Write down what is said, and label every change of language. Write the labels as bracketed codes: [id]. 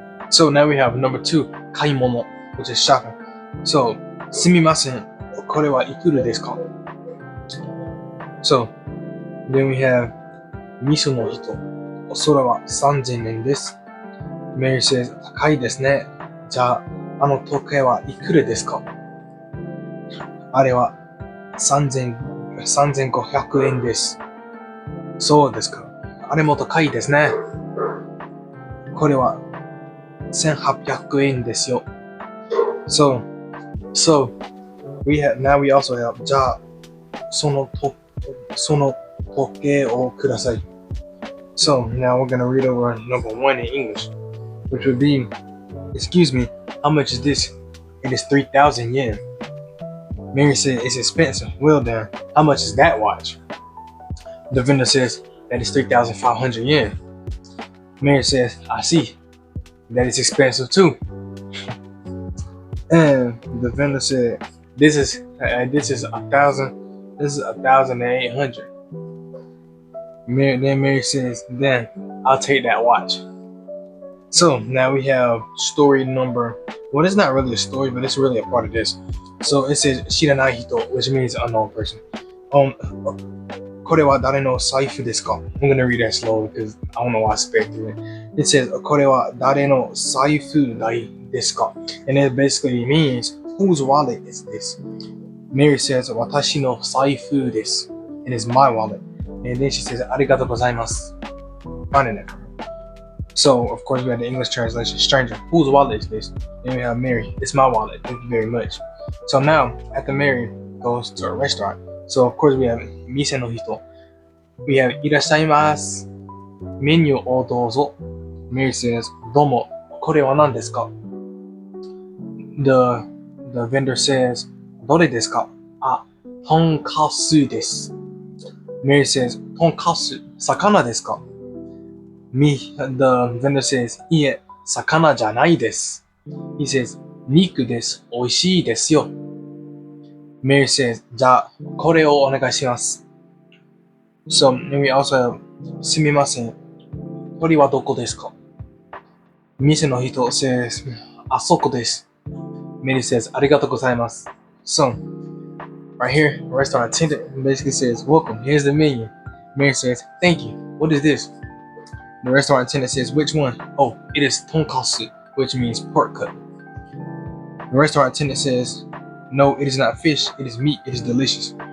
[en] So now we have number 2, kaimono, which is shopping. [ja] So, すみません、これはいくらですか? [en] So, then we have [ja] 味噌の人、それは3000円です。 [en] Mary says, [ja] 高いですね。じゃあ、あの時計はいくらですか? あれは3500円です。そうですか。あれも高いですね。これは1800円ですよ。 [en] So we also have [ja] じゃあその時計をください。 [en] So now we're gonna read over number 1 in English, which would be, excuse me, how much is this? It is 3,000 yen. Mary said it's expensive. Well then, how much is that watch? The vendor says that is 3,500 yen. Mary says, I see. That is expensive too. And the vendor said, this is 1,000. This is 1,800. Then Mary says, then I'll take that watch. So now we have story number. Well, it's not really a story, but it's really a part of this. So it says shiranai hito, which means unknown person. [ja] これは誰の財布ですか? [en] I'm gonna read that slow because I don't know why I sped through it. It says [ja] これは誰の財布ですか? [en] And it basically means whose wallet is this? Mary says [ja] 私の財布です. [en] And it's my wallet. And then she says [ja] ありがとうございます. [en] Finding it. So of course we have the English translation. Stranger, whose wallet is this? Then we have Mary. It's my wallet. Thank you very much. So now after Mary goes to a restaurant. So of course we have 店の人. [ja] We have いらっしゃいます。メニューをどうぞ. Mary says どうも。これは何ですか? [en] The vendor says [ja] どれですか? あ、とんかつです. [en] Mary says [ja] とんかつ、魚ですか? [en] The vendor says, [ja] いえ、魚じゃないです. [en] He says, [ja] 肉です。美味しいですよ. Mary says, じゃあ、これをお願いします. [en] So, and we also have, [ja] すみません。鳥はどこですか? 店の人 says, あそこです. [en] Mary says, [ja] ありがとうございます. [en] So, right here, the restaurant attendant basically says, welcome, here's the menu. Mary says, thank you. What is this? The restaurant attendant says, which one? Oh, it is tonkatsu, which means pork cut. The restaurant attendant says, no, it is not fish, it is meat, it is delicious.